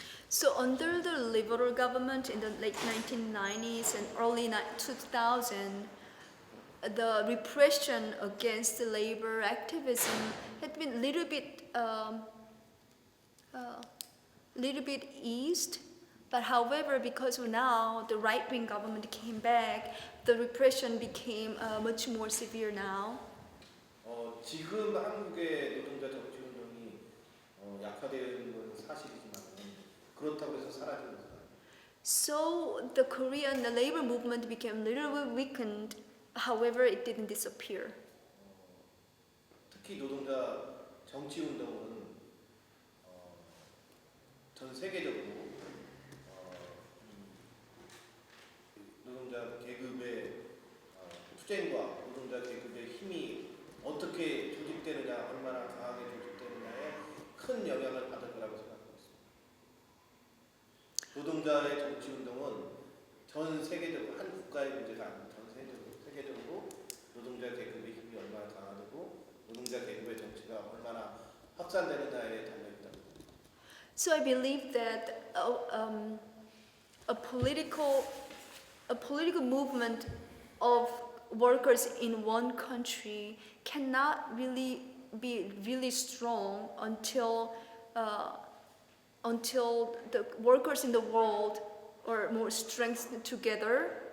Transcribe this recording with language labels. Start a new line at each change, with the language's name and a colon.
English: So under the liberal government in the late 1990s and early 2000, the repression against the labor activism had been little bit eased. But however, because now the right-wing government came back, the repression became much more severe now.
Korean: 지금 한국의 노동자 정치 운동이 약화되어 있는 건 사실이지만 그렇다고 해서 사라진 것은 아닙니다.
English: So the Korean labor movement became a little bit weakened. However, it didn't disappear.
Korean: 특히 노동자 정치 운동은 전 세계적으로 노동자 계급의 투쟁과 노동자 계급의 힘이 어떻게 조직되느냐, 얼마나 강하게 조직되느냐에 큰 영향을 받을 거라고 생각하고 있습니다. 노동자의 정치 운동은 전 세계적으로 한 국가의 문제가 아닌 전 세계적으로 노동자 계급의 힘이 얼마나 강화되고 노동자 계급의 정치가 얼마나 확산되느냐에 달려 있다.
English: So I believe that a political movement of workers in one country cannot really be really strong until the workers in the world are more strengthened together.